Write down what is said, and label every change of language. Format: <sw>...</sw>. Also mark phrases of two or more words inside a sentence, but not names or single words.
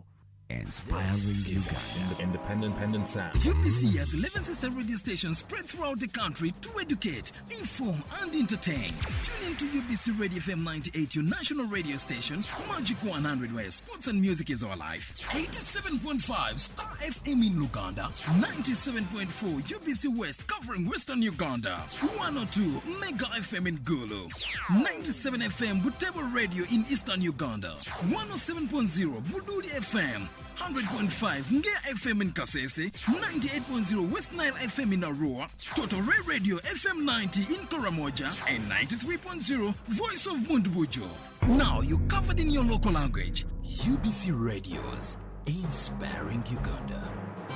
<en>Inspiring Uganda. Independent sound. UBC has 11 sister radio stations spread throughout the country to educate, inform, and entertain. Tune in to UBC Radio FM 98, your national radio station, Magic 100, where sports and music is our life. 87.5 Star FM in Uganda. 97.4 UBC West covering Western Uganda. 102 Mega FM in Gulu. 97 FM Butebo Radio in Eastern Uganda. 107.0 Buduri FM. 100.5 Ngea FM in Kasese, 98.0 West Nile FM in Arua, Totore Radio FM 90 in Karamoja, and 93.0 Voice of Mundbujo. Now you're covered in your local language. UBC Radios, inspiring Uganda.</en>